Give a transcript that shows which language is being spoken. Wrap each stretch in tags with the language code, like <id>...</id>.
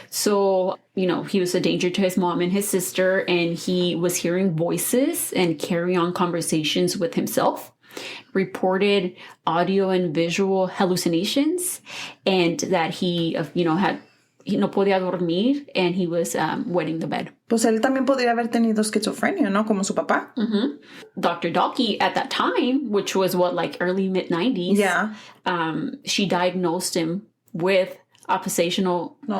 <en>So, he was a danger to his mom and his sister, and he was hearing voices and carry on conversations with himself, reported audio and visual hallucinations, and that he</en> <es>no podía dormir,</es> <en>and he was wetting the bed.</en> <es>Pues él también podría haber tenido esquizofrenia, ¿no? Como su papá.</es> <en>Mm-hmm. Dr. Dalkey at that time, which was early mid-90s, yeah, she diagnosed him with oppositional.</en>